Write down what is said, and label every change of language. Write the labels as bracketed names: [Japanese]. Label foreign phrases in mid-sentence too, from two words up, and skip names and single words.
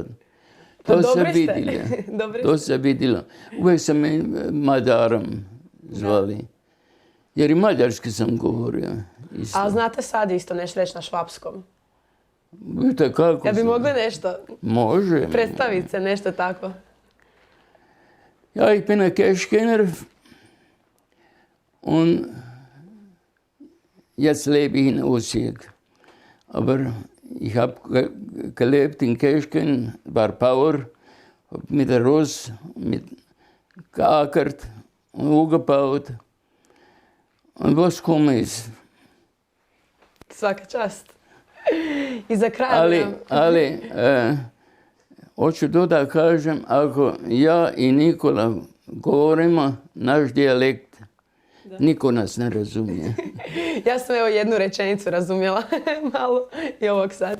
[Croatian] To se vidjelo. Uvijek sam me Mađarom zvali. Jer i mađarski sam govorio. Ali znate sad isto nešto reći na švapskom? Vidite kako. Ja bi mogli nešto? Može. Predstaviti se, nešto tako. [German] Ja, ich bin ein Kirchgänger und jetzt lebe ich in Osijek. Aber ich habe gelebt in Kirchgen, war Bauer, hab mit der Ross geackert umgebaut. Und was kommen ist? [Croatian] Svaka čast. I za kraj... Ali, hoću to da kažem, ako ja i Nikola govorimo naš dijalekt, niko nas ne razumije. Ja sam evo jednu rečenicu razumjela malo i ovog sad.